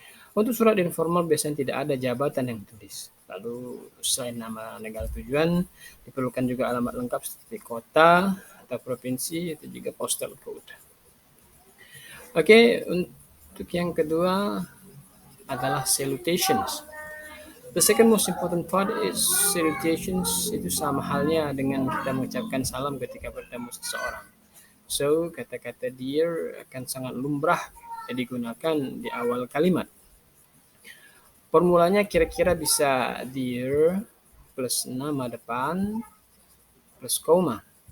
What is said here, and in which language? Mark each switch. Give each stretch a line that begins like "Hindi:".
Indonesian: Untuk surat informal biasanya tidak ada jabatan yang ditulis. Lalu selain nama negara tujuan, diperlukan juga alamat lengkap seperti kota atau provinsi, atau juga postal code. Oke, untuk yang kedua adalah salutations.
English: The second most important part is salutations.
Indonesian: Itu sama halnya dengan kita mengucapkan salam ketika bertemu seseorang. So, kata-kata dear akan sangat lumrah digunakan di awal kalimat. Formulanya kira-kira bisa dear plus nama depan plus koma.